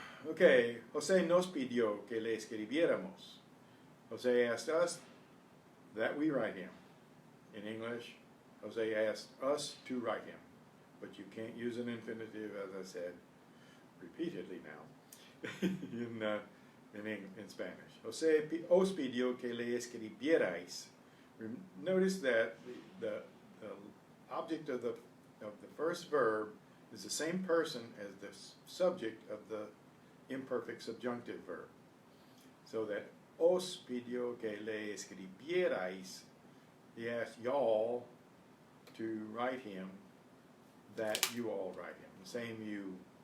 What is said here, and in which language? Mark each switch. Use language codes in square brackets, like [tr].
[es] Okay, Jose nos pidió que le escribiéramos. [en] Jose asked us that we write him. In English, Jose asked us to write him. But you can't use an infinitive, as I said repeatedly now, in Spanish. [es] Jose os pidió que le escribierais. [en] Notice that the object of the first verb is the same person as the subject of the imperfect subjunctive verb. So that [es] os pidió que le escribierais, [en] he asked y'all to write him, that you all write him, the same you.